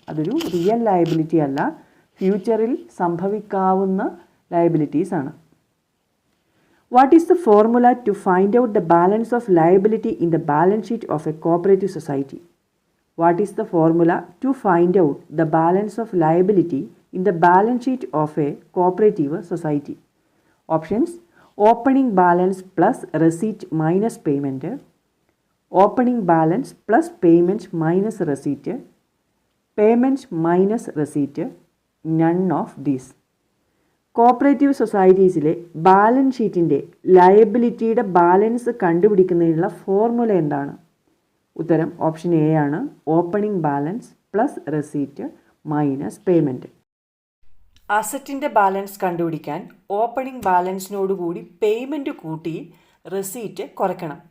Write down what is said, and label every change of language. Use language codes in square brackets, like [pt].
[ml] അതൊരു real liability അല്ല, ഫ്യൂച്ചറിൽ സംഭവിക്കാവുന്ന ലയബിലിറ്റീസ് ആണ്. [en] What is the formula to find out the balance of liability in the balance sheet of a cooperative society? What is the formula to find out the balance of liability in the balance sheet of a cooperative society? Options: opening balance plus receipt minus payment, opening balance plus payment minus receipt, payment minus receipt, none of these. [ml] Cooperative സൊസൈറ്റീസിലെ balance ഷീറ്റിൻ്റെ ലയബിലിറ്റിയുടെ balance കണ്ടുപിടിക്കുന്നതിനുള്ള formula എന്താണ്? ഉത്തരം option A ആണ്. [en] Opening balance plus receipt minus payment. [ml] അസറ്റിൻ്റെ balance കണ്ടുപിടിക്കാൻ opening ബാലൻസിനോടുകൂടി payment കൂട്ടി receipt കുറയ്ക്കണം.